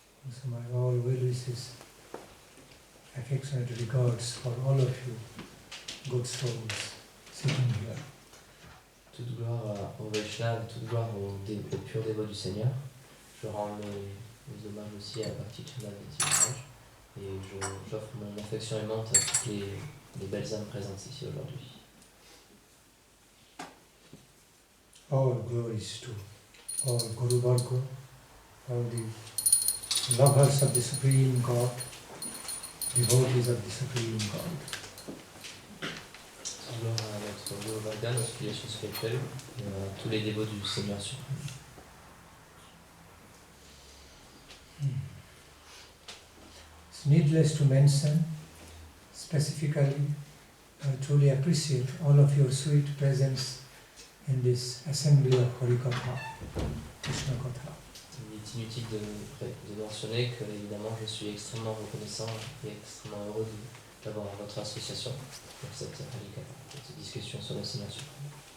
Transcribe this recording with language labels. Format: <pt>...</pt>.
<en>So my all wishes, affectionate regards for all of you, good souls sitting here.</en> <fr>Toute gloire au Vaishnava, toute gloire aux purs dévots du Seigneur. Je rends mes hommages aussi à Bhakti Chandan Maharaj et j'offre mon affection aimante à toutes les belles âmes présentes ici aujourd'hui.</fr> <en>All glories to all Guru Varga, all the lovers of the Supreme God, devotees of the Supreme God.</en> <fr>Toute gloire à notre Guru Varga, notre filiation spirituelle, et à tous les dévots du Seigneur suprême.</fr> <en>It's needless to mention, specifically, I truly appreciate all of your sweet presence in this assembly of Harikatha, Krishna Katha.</en> <fr>Il est inutile de mentionner que, évidemment, je suis extrêmement reconnaissant et extrêmement heureux d'avoir votre association pour cette Harikatha, pour cette discussion sur le Seigneur suprême.</fr>